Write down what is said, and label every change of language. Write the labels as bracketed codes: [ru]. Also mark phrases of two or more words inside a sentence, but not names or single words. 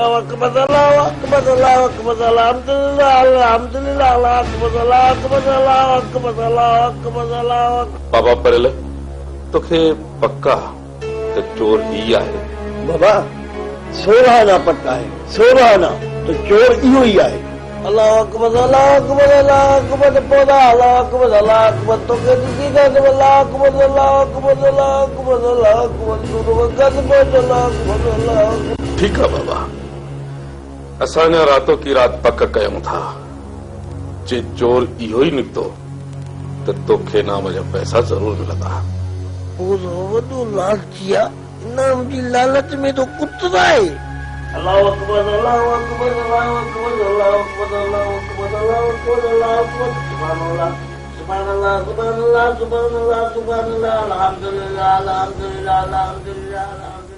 [sd] बाबा परियल तोखे पक्का त चोर ई आहे। बाबा 16 आना पक्का आहे 16 आना त चोर इहो ई आहे। [ar] الله أكبر الله أكبر الله أكبر پودا الله أكبر الله أكبر [sd] तोखे ॾिसी त [ar] الله أكبر الله أكبر الله أكبر الله أكبر [sd] तू वक़्त पहुच [ar] الله أكبر الله. [hi] ठीक है [sd] बाबा असां अञा रातो की रात पक कयूं था जे चोर इहो ई निकितो त तोखे इनाम जा पैसा जरूर मिलंदा। वॾो लालची आहे इनाम जी लालच में तो कुतरा आहे। [ar] الله أكبر الله أكبر الله أكبر الله أكبر الله أكبر الله أكبر الله أكبر سبحان الله سبحان الله سبحان الله سبحان الله سبحان الله الحمد لله الحمد لله الحمد لله.